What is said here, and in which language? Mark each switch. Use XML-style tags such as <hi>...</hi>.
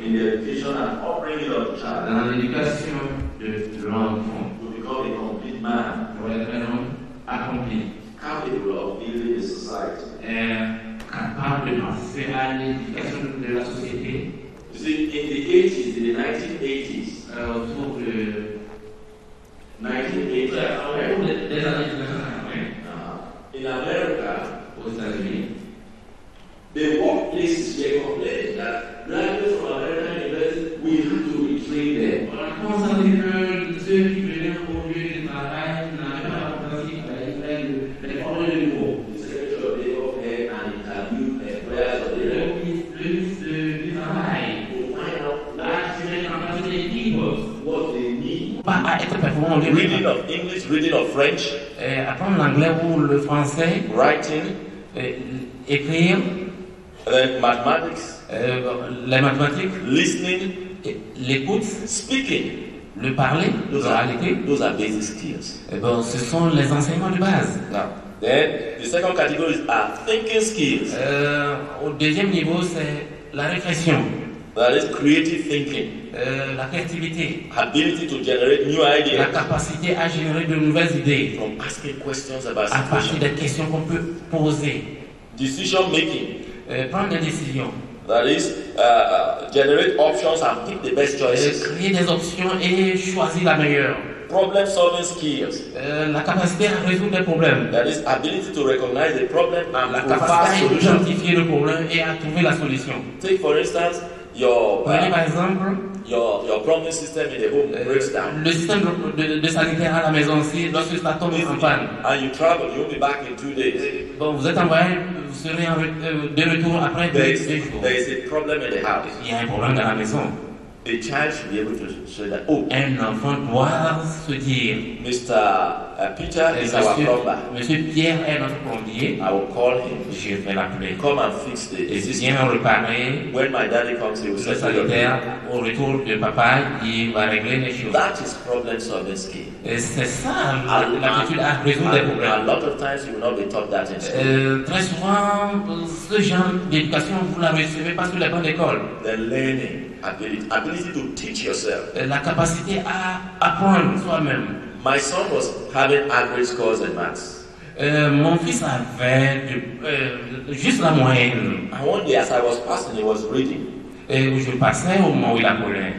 <en>in the education and upbringing of the child</en> <fr>dans l'éducation de l'enfant</fr> <en>to become a complete man,</en> <fr>pour être un homme accompli,</fr> <en>capable of building a society.</en> <fr>capable de participer à l'éducation de la société</fr> <en>You see, in the 80s, in the 1980s,</en> <fr>autour de</fr> <en>1980s,</en> <fr>des années 1980</fr> <en>in America,</en> <fr>aux États-Unis.</fr> <en>the workplaces were complaining that graduates from American universities, we have to retrain them.</en> <fr>On a constaté que ceux qui venaient au lieu de travail n'avaient pas la capacité de former de nouveau.</fr> <en>The Secretary of Labor had an interview employers of the</en> <fr>Le ministre du Travail</fr> <en>to find out</en> <fr>a assuré en place des équipes.</fr> <en>what they need.</en> <fr>Pas à être performant au lieu</fr> <en>Reading of English, reading of French,</en> <fr>apprendre l'anglais ou le français,</fr> <en>writing,</en> <fr>écrire,</fr> <en>mathematics,</en> <fr>les mathématiques,</fr> <en>listening,</en> <fr>l'écoute,</fr> <en>speaking.</en> <fr>le parler,</fr> <en>Those</en> <fr>l'oralité.</fr> <en>are basic skills.</en> <fr>Ce sont les enseignements de base.</fr> <en>Now, then the second category are thinking skills.</en> <fr>Au deuxième niveau, c'est la réflexion,</fr> <en>That is creative thinking,</en> <fr>la créativité,</fr> <en>ability to generate new</en> <fr>la</fr> <en>ideas</en> <fr>capacité à générer de nouvelles idées</fr> <en>from asking questions about</en> <fr>à partir</fr> <en>situations.</en> <fr>des questions qu'on peut poser,</fr> <en>Decision making,</en> <fr>prendre des décisions,</fr> <en>that is generate options and pick the best choices.</en> <fr>créer des options et choisir la meilleure.</fr> <en>Problem solving skills,</en> <fr>La capacité à résoudre des problèmes,</fr> <en>that is ability to recognize the problem and</en> <fr>la</fr> <en>provide</en> <fr>capacité à</fr> <en>solutions.</en> <fr>identifier le problème et à trouver la solution.</fr> <en>Take for instance your</en> <fr>Prenez par exemple</fr> <en>your plumbing system in the home breaks down.</en> <fr>le système de sanitaire à la maison aussi, lorsque ça tombe en panne.</fr> <en>And you travel, you'll be back in 2 days.</en> <fr>Bon, vous êtes en voyage, vous serez de retour après deux jours.</fr> <en>There is a problem in the house.</en> <fr>Il y a un problème dans la maison.</fr> <en>A child should be able to say that, oh,</en> <fr>Un enfant doit se dire,</fr> <en>Mr. Peter is our plumber.</en> <fr>Monsieur Pierre est notre plombier,</fr> <en>I will call him.</en> <fr>je vais l'appeler.</fr> <en>Come and fix the</en> <fr>Et</fr> <en>system.</en> <fr>viens réparer</fr> <en>When my daddy comes, he will</en> <fr>le</fr> <en>settle</en> <fr>sanitaire.</fr> <en>it.</en> <fr>Au retour de papa, il va régler les choses.</fr> <en>That is problem solving skill.</en> <fr>Et c'est ça l'aptitude à résoudre des</fr> <en>A</en> <fr>problèmes.</fr> <en>lot of times you will not be taught that in school.</en> <fr>Très souvent, ce genre d'éducation, vous la recevez pas sur les bancs d'école.</fr> <en>The learning ability to teach yourself.</en> <fr>La capacité à apprendre soi-même.</fr> <en>My son was having average scores in maths.</en> <fr>Mon fils avait juste la moyenne.</fr> <en>And one day as I was passing, he was reading.</en> <fr>Et je passais au moment où il apprenait.</fr>